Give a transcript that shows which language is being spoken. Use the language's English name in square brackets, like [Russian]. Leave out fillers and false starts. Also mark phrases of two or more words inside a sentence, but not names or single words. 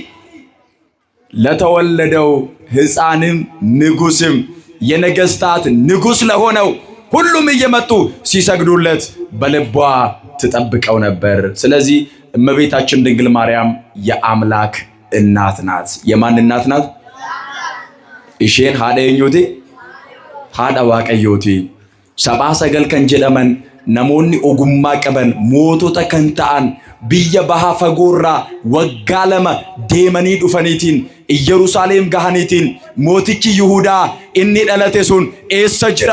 [Amharic] ለተወለደው ሕፃንም ንጉስም የነገስታት ንጉስ ለሆነው ሁሉም እየመጡ ሲሰግዱለት በልቧ ትጠብቀው ነበር። ስለዚህ እመቤታችን ድንግል ማርያም የአምላክ እናት ናት። የማን እናት ናት? [Oromo] isheen haadha eenyuti? ሃዳ waaqayyooti. Sabaa sagal kan jedhaman namoonni ogummaa qaban mootota kan ta'an biyya bahaa fagoorraa waggaa lama deemanii dhufaniitiin Yerusaalem gahaniitiin mootichi Yihuudaa inni dhalate sun eessa jira